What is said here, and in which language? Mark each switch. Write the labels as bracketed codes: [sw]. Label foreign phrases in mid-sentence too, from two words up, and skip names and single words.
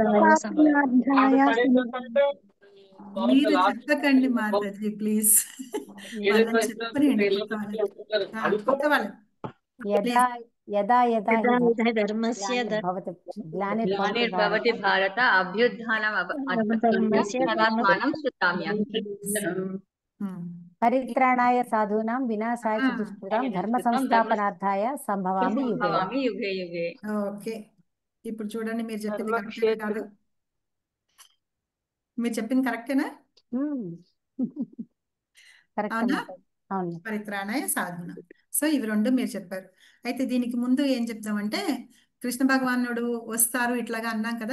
[te] మీరు చెప్పకండి మాతాజీ ప్లీజ్. వాళ్ళని చెప్పనియండి కొత్త వాళ్ళు. [sa] యదా యదా యదా హి యదా ధర్మస్య గ్లానిర్భవతి గ్లానిర్భవతి భారత అభ్యుత్థానమధర్మస్య తదాత్మానం శృతామ్యహం. పరిత్రాణాయ సాధూనాం వినాశాయ చ దుష్కృతాం ధర్మ సంస్థాపనార్థాయ సంభవామి యుగే యుగే యుగే. [te] ఓకే, ఇప్పుడు చూడండి, మీరు చెప్పింది కరెక్టే కాదు? మీరు చెప్పింది కరెక్టేనా? అవునా? [sa] పరిత్రాణాయ సాధన. [te] సో ఇవి 2 మీరు చెప్పారు. అయితే దీనికి ముందు ఏం చెప్తామంటే, కృష్ణ భగవానుడు వస్తారు ఇట్లాగా అన్నాం కదా.